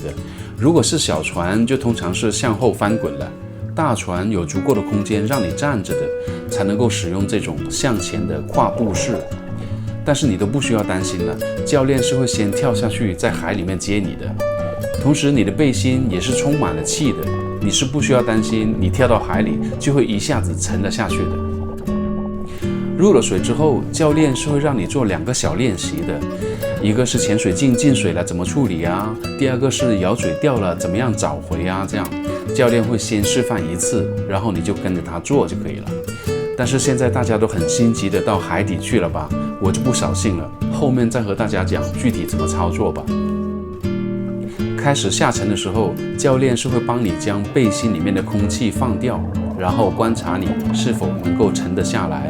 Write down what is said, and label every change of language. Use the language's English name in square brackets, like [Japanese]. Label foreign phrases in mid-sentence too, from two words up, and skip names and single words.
[Chinese] 如果是小船，就通常是向後翻滾了；大船有足夠的空間讓你站着的，才能夠使用這種向前的跨步式。但是你都不需要擔心了，教練是會先跳下去在海裡面接你的。同時你的背心也是充滿了氣的，你是不需要擔心你跳到海裡就會一下子沉了下去的。入了水之後，教練是會讓你做2個小練習的，一個是潛水鏡進水了怎麼處理啊，第2個是咬嘴掉了怎麼樣找回啊。這樣教練會先示範1次，然後你就跟着他做就可以了。但是现在大家都很心急的到海底去了吧，我就不扫興了，後面再和大家講具體怎麼操作吧。開始下沉的時候，教練是會幫你將背心裡面的空氣放掉，然後觀察你是否能夠沉得下來。